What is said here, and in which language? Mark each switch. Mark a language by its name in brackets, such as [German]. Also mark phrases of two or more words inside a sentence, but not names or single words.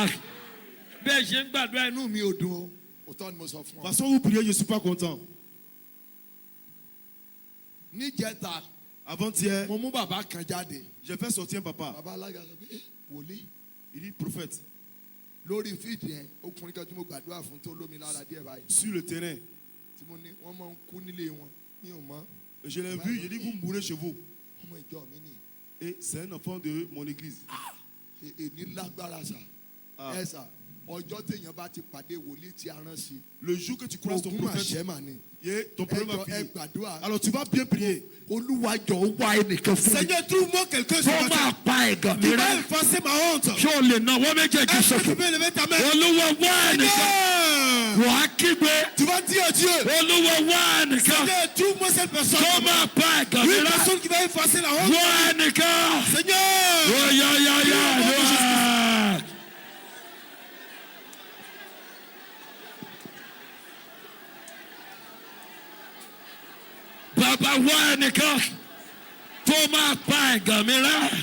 [Yoruba] Bẹ́ẹ̀ ṣe ń gbàdúrà inú mi ò dùn o. Òótọ́ ni mo sọ fún [French] De [Yoruba] ọ. [French] toute façon, vous priez, je ne suis pas content. [Yoruba] Níjẹta, [French] Avant-hier, [Yoruba] mo mú bàbá kan jáde. [French] j'ai fait sortir un papa. [Yoruba] Bàbá alága sọ pé wòlíì [French] Il dit, prophète, [Yoruba] lórí fíìdì yẹn ọkùnrin kan tí mo gbàdúrà fún tó lómi lára díẹ̀ báyìí. [French] sur le terrain, [Yoruba] Tí mo ní wọ́n máa ń kú nílé wọn ní òmọ́. [French] je l'ai vu, j'ai dit, vous mourrez chez vous. [Yoruba] Ọmọ ìjọ mi ni. [French] Et c'est un enfant de mon église. [Yoruba] Èní lágbára sà. Ah. Ẹ sà. ọjọ́ téèyàn bá ti pàdé wòlíì tí a rán sí. [French] Le jour que tu croises ton [Yoruba] ogun [French] prophète, [Yoruba] àṣẹ mà ni. [French] ton problème va [Yoruba] ẹ [French] finir. [Yoruba] gbàdúrà. [French] Alors tu vas bien prier. [Yoruba] Olúwa jọ̀ọ́ wá ẹnìkan fún mi. [French] Seigneur, trouve-moi quelqu'un [Yoruba] Tó [French] sur ma [Yoruba] máa [French] terre [Yoruba] pa ẹ̀gàn mi [French] qui va [Yoruba] rẹ́. [French] effacer ma honte. [Yoruba] Ṣé o lè nawọ́ méjèèjì [French] Est-ce que [Yoruba] sókè? [French] tu peux lever ta main? [Yoruba] Olúwa wá ẹnìkan. [French] Seigneur, [Yoruba] Wà á kígbe. [French] tu vas dire à Dieu, [Yoruba] Olúwa wá ẹnìkan. [French] Seigneur, trouve-moi cette personne. [Yoruba] Tó máa pa ẹ̀gàn mi [French] Une [Yoruba] rẹ́. [French] personne qui va effacer la honte. [Yoruba] Wá ẹnìkan. [French] Seigneur, [Yoruba] Ó yá yá yá yá. Bàbá wá ẹnìkan tó máa pa ẹ̀gàn mi rẹ́.